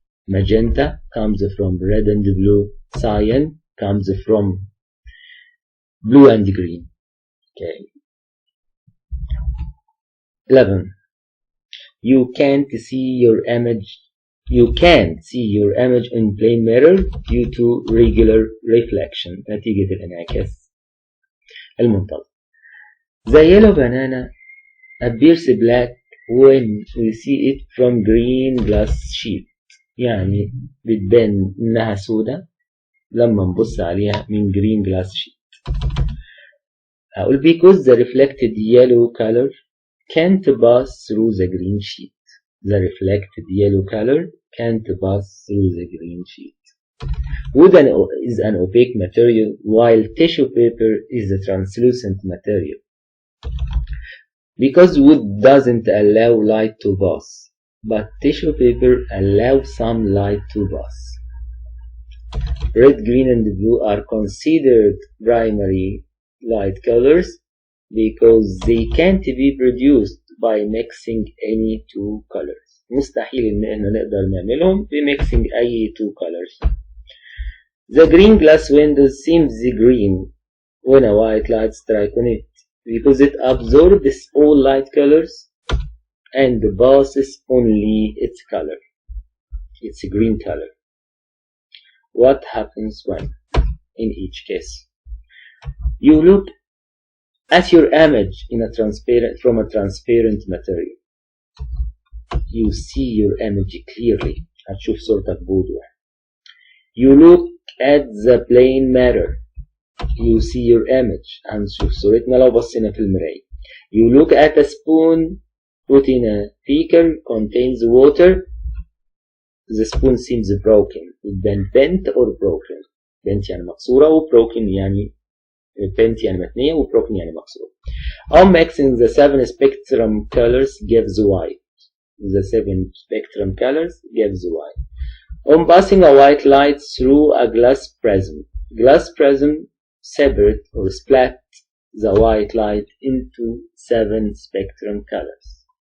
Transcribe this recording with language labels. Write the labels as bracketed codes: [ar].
[en] Magenta comes from red and blue. Cyan comes from blue and green. Okay. 11. You can't see your image in plain mirror due to regular reflection. [ar] نتيجة الانعكاس المنتظم. [en] The yellow banana appears black when we see it from green glass sheet. [ar] يعني بتبان إنها سودة لما نبص عليها من [en] green glass sheet. [ar] أقول [en] because the reflected yellow color can't pass through the green sheet. The reflected yellow color can't pass through the green sheet. Wood is an opaque material, while tissue paper is a translucent material. Because wood doesn't allow light to pass, but tissue paper allows some light to pass. Red, green, and blue are considered primary light colors because they can't be produced by mixing any two colors. [ar] مستحيل ان احنا نقدر نعملهم بمixing اي [en] two colors. The green glass windows seems green when a white light strikes on it because it absorbs all light colors and passes only its color. It's a green color. What happens when, in each case, you look at your image from a transparent material? You see your image clearly. [ar] هتشوف صورتك بوضوح. [en] You look at the plain mirror. You see your image. [ar] هنشوف صورتنا لو بصينا في المراية. [en] You look at a spoon put in a beaker contains water. The spoon seems broken. Then bent or broken. [ar] Bent يعني مكسورة و broken يعني bent يعني متنية و broken يعني مكسورة. [en] On mixing the 7 spectrum colors gives white. The 7 spectrum colors gives white. On passing a white light through a glass prism. Glass prism separate or split the white light into 7 spectrum colors.